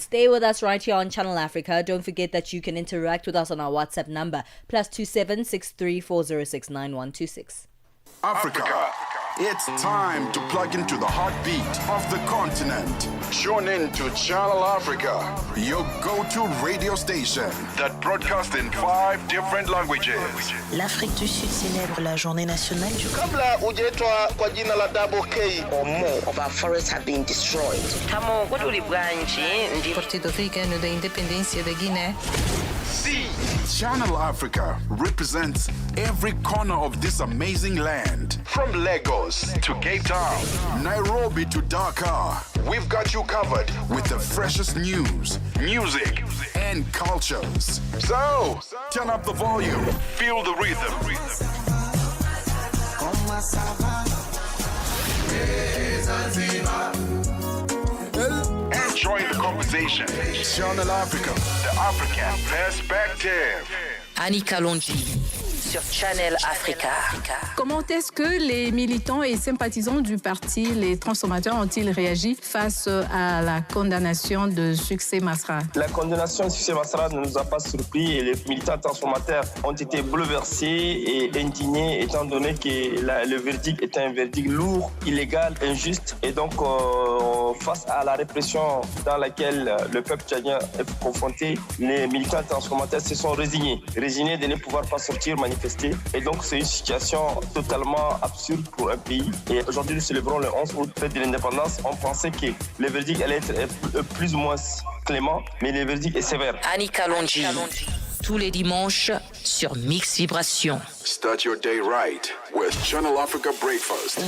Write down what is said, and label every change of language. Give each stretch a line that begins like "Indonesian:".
English: Stay with us right here on Channel Africa. Don't forget that you can interact with us on our WhatsApp number +27 63406 9126. Africa. It's time to plug into the heartbeat of the continent. Tune in to Channel Africa, your go-to radio station that broadcasts in 5 different languages.
French: L'Afrique du Sud célèbre la journée nationale du
Swahili: Kabla hujaitwa kwa jina la Double K
English: or more of our forests have been destroyed. Tamo kutuli bwanji ndi Partido Africano da Independência da Guiné. See, Channel Africa represents every corner of this amazing land. From Lagos to Cape Town, Nairobi to Dakar, we've got you covered with the freshest news, music, and cultures. So, turn up the volume, feel the rhythm. Join the conversation. Channel Africa, the African perspective.
French: Annika Longi sur Channel Africa. Comment est-ce que les militants et sympathisants du parti Les Transformateurs ont-ils réagi face à la condamnation de Succès Masra? La condamnation de Succès Masra ne nous a pas surpris et les militants transformateurs ont été bouleversés et indignés étant donné que le verdict est un verdict lourd, illégal, injuste et donc face à la répression dans laquelle le peuple tchadien est confronté, les militants transformateurs se sont résignés de ne pouvoir pas sortir manifester. Et donc, c'est une situation totalement absurde pour un pays. Et aujourd'hui, nous célébrons le 11 août, fête de l'indépendance. On pensait que le verdict allait être plus ou moins clément, mais le verdict est sévère. Annika Longi, tous les dimanches sur Mix Vibration.
English: Start your day right with Channel Africa Breakfast.